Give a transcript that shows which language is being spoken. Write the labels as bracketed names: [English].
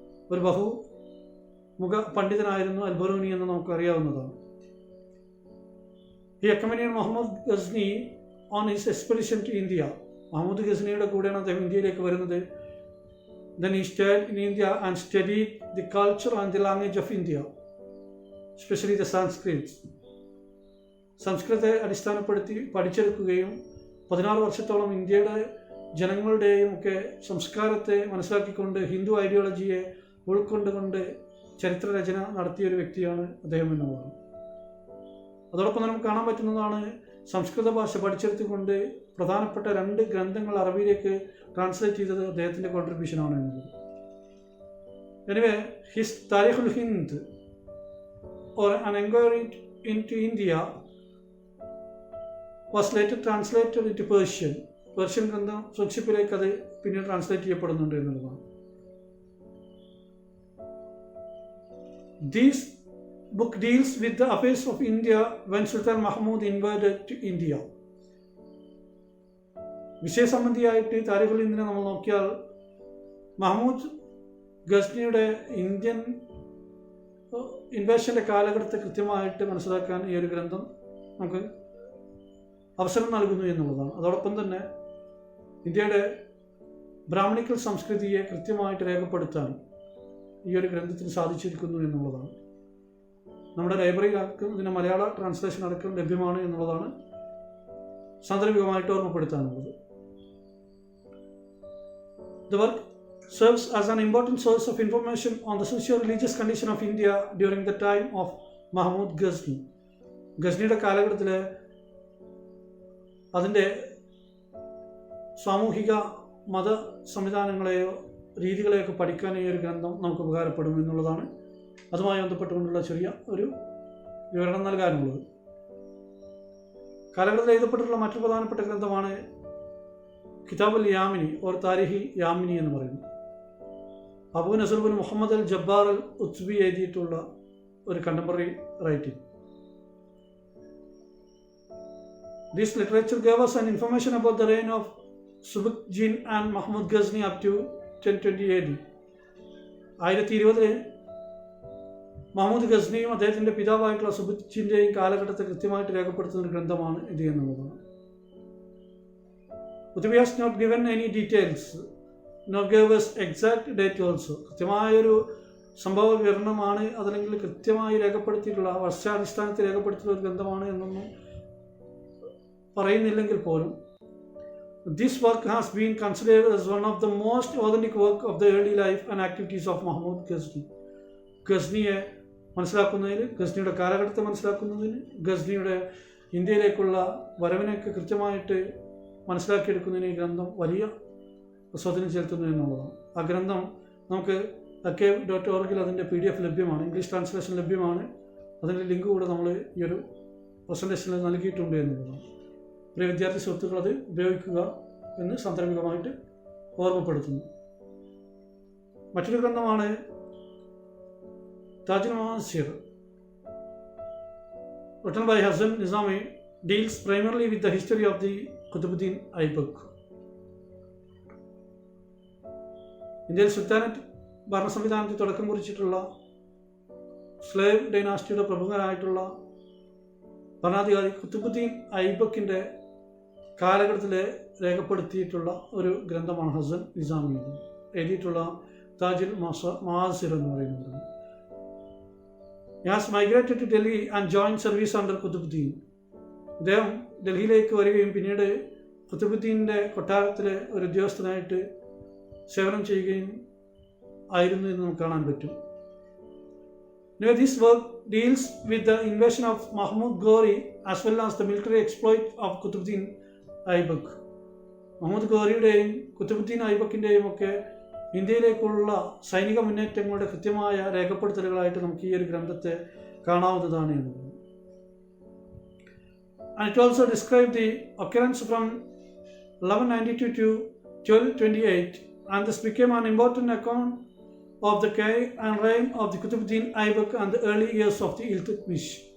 [Malayalam] ഒരു ബഹുമുഖ പണ്ഡിതനായിരുന്നു അൽബറൂനി എന്ന് നമുക്കറിയാവുന്നതാണ്. [English] He accompanied Muhammad Ghazni on his expedition to India. [Malayalam] Muhammad ഗസ്നിയുടെ കൂടെയാണ് അദ്ദേഹം ഇന്ത്യയിലേക്ക് വരുന്നത്. [English] Then he stayed in India and studied the culture and the language of India, especially the Sanskrit. [Malayalam] സംസ്കൃതത്തെ അടിസ്ഥാനപ്പെടുത്തി പഠിച്ചെടുക്കുകയും 16 വർഷത്തോളം ഇന്ത്യയുടെ ജനങ്ങളുടെയും ഒക്കെ സംസ്കാരത്തെ മനസ്സിലാക്കിക്കൊണ്ട് ഹിന്ദു ഐഡിയോളജിയെ ഉൾക്കൊണ്ടുകൊണ്ട് ചരിത്രരചന നടത്തിയ ഒരു വ്യക്തിയാണ് അദ്ദേഹം എന്നുള്ളതാണ്. അതോടൊപ്പം നമുക്ക് കാണാൻ പറ്റുന്നതാണ് സംസ്കൃത ഭാഷ പഠിച്ചെടുത്തുകൊണ്ട് പ്രധാനപ്പെട്ട 2 ഗ്രന്ഥങ്ങൾ അറബിയിലേക്ക് ട്രാൻസ്ലേറ്റ് ചെയ്തത് അദ്ദേഹത്തിൻ്റെ കോൺട്രിബ്യൂഷനാണ് എന്നുള്ളത്. [English] Anyway his Tarikhul Hind or an inquiry into India was later translated into Persian. [Malayalam] Persian ഗ്രന്ഥം സംക്ഷിപ്തിലേക്ക് അത് പിന്നീട് ട്രാൻസ്ലേറ്റ് ചെയ്യപ്പെടുന്നുണ്ട് എന്നുള്ളതാണ്. [English] This book deals with the affairs of India when Sultan Mahmud invaded to India. [Malayalam] വിഷയസംബന്ധിയായിട്ട് Tariqul ഹിന്ദിനെ നമ്മൾ നോക്കിയാൽ മഹ്മൂദ് ഗസ്നിയുടെ ഇന്ത്യൻ ഇൻവേഷൻ്റെ കാലഘട്ടത്തെ കൃത്യമായിട്ട് മനസ്സിലാക്കാൻ ഈ ഒരു ഗ്രന്ഥം നമുക്ക് അവസരം നൽകുന്നു എന്നുള്ളതാണ്. അതോടൊപ്പം തന്നെ ഇന്ത്യയുടെ ബ്രാഹ്മണിക്കൽ സംസ്കൃതിയെ കൃത്യമായിട്ട് രേഖപ്പെടുത്താൻ ഈ ഒരു ഗ്രന്ഥത്തിന് സാധിച്ചിരിക്കുന്നു എന്നുള്ളതാണ്. നമ്മുടെ ലൈബ്രറിയിലടക്കം ഇതിൻ്റെ മലയാള ട്രാൻസ്ലേഷൻ അടക്കം ലഭ്യമാണ് എന്നുള്ളതാണ് സാന്ദർഭികമായിട്ട് ഓർമ്മപ്പെടുത്താനുള്ളത്. [English] The work serves as an important source of information on the socio-religious condition of India during the time of Mahmud Ghazni. [Malayalam] ഗസ്നിയുടെ കാലഘട്ടത്തിൽ അതിൻ്റെ സാമൂഹിക മത സംവിധാനങ്ങളെയോ രീതികളെയൊക്കെ പഠിക്കാൻ ഈ ഒരു ഗ്രന്ഥം നമുക്ക് ഉപകാരപ്പെടും എന്നുള്ളതാണ് അതുമായി ബന്ധപ്പെട്ടുകൊണ്ടുള്ള ചെറിയ ഒരു വിവരണം നൽകാനുള്ളത്. കാലഘട്ടത്തിൽ എഴുതപ്പെട്ടിട്ടുള്ള മറ്റൊരു പ്രധാനപ്പെട്ട ഗ്രന്ഥമാണ് കിതാബുൽ യാമിനി ഓർ താരിഖി യാമിനി എന്ന് പറയുന്നത്. അബൂ നസർ ബിൻ മുഹമ്മദ് അൽ ജബ്ബാർ അൽ ഉത്ബി എഴുതിയിട്ടുള്ള ഒരു contemporary writing. [English] This literature gave us an information about the reign of Subukjin and Mahmud Ghazni up to 1020 AD. [Malayalam] 1020 Mahmood ഗസ്നിയും അദ്ദേഹത്തിൻ്റെ പിതാവായിട്ടുള്ള സുബുക്ജിൻ്റെയും കാലഘട്ടത്തെ കൃത്യമായിട്ട് രേഖപ്പെടുത്തുന്ന ഒരു ഗ്രന്ഥമാണ് ഇത് എന്നുള്ളതാണ്. [English] Utbi has not given any details, nor gave us exact date also. [Malayalam] കൃത്യമായൊരു സംഭവ വിവരണമാണ് അതല്ലെങ്കിൽ കൃത്യമായി രേഖപ്പെടുത്തിയിട്ടുള്ള വർഷാടിസ്ഥാനത്തിൽ രേഖപ്പെടുത്തിയിട്ടുള്ള ഒരു ഗ്രന്ഥമാണ് എന്നൊന്നും പറയുന്നില്ലെങ്കിൽ പോലും [English] this work has been considered as one of the most authentic work of the early life and activities of Mahmud Ghazni. [Malayalam] ഗസ്നിയെ മനസ്സിലാക്കുന്നതിന്, ഗസ്നിയുടെ കാലഘട്ടത്തെ മനസ്സിലാക്കുന്നതിന്, ഗസ്നിയുടെ ഇന്ത്യയിലേക്കുള്ള വരവിനെയൊക്കെ കൃത്യമായിട്ട് മനസ്സിലാക്കിയെടുക്കുന്നതിന് ഈ ഗ്രന്ഥം വലിയ സ്വാധീനം ചെലുത്തുന്നു എന്നുള്ളതാണ്. ആ ഗ്രന്ഥം നമുക്ക് archive.org അതിൻ്റെ PDF ലഭ്യമാണ്, ഇംഗ്ലീഷ് ട്രാൻസ്ലേഷൻ ലഭ്യമാണ്. അതിൻ്റെ ലിങ്ക് കൂടെ നമ്മൾ ഈ ഒരു പ്രസൻറ്റേഷനിൽ നൽകിയിട്ടുണ്ട് എന്നുള്ളതാണ്. പ്രിയ വിദ്യാർത്ഥി സുഹൃത്തുക്കൾ അത് ഉപയോഗിക്കുക എന്ന് സാന്ദർഭികമായിട്ട് ഓർമ്മപ്പെടുത്തുന്നു. മറ്റൊരു ഗ്രന്ഥമാണ് [English] Tajul Maasir, written by Hasan Nizami, deals primarily with the history of the Qutbuddin Aibak. [Malayalam] ഇന്ത്യയിൽ സുൽത്താനറ്റ് ഭരണ സംവിധാനത്തിൽ തുടക്കം കുറിച്ചിട്ടുള്ള സ്ലേവ് ഡൈനാസ്റ്റിയുടെ പ്രമുഖനായിട്ടുള്ള ഭരണാധികാരി ഖുത്ബുദ്ദീൻ ഐബക്കിൻ്റെ കാലഘട്ടത്തിൽ രേഖപ്പെടുത്തിയിട്ടുള്ള ഒരു ഗ്രന്ഥമാണ് ഹസൻ നിസാമി എഴുതിയിട്ടുള്ള താജുൽ മാസിർ എന്ന് പറയുന്നത്. [English] He has migrated to Delhi and joined service under Qutbuddin. [Malayalam] അദ്ദേഹം ഡൽഹിയിലേക്ക് വരികയും പിന്നീട് ഖുത്ബുദ്ദീൻ്റെ കൊട്ടാരത്തിലെ ഒരു ഉദ്യോഗസ്ഥനായിട്ട് സേവനം ചെയ്യുകയും ആയിരുന്നു എന്ന് നമുക്ക് കാണാൻ പറ്റും. [English] This work deals with the invasion of Mahmud Ghori as well as the military exploit of Qutbuddin Aibak. [Malayalam] Muhammad ഘോറിയുടെയും Qutbuddin ഐബക്കിൻ്റെയും ഒക്കെ ഇന്ത്യയിലേക്കുള്ള സൈനിക മുന്നേറ്റങ്ങളുടെ കൃത്യമായ രേഖപ്പെടുത്തലുകളായിട്ട് നമുക്ക് ഈ ഒരു ഗ്രന്ഥത്തെ കാണാവുന്നതാണ് എന്നുള്ളത്. [English] And it also described the occurrence from 1192 to 1228 and this became an important account of the career and reign of the Qutbuddin Aibak and the early years of the Iltutmish.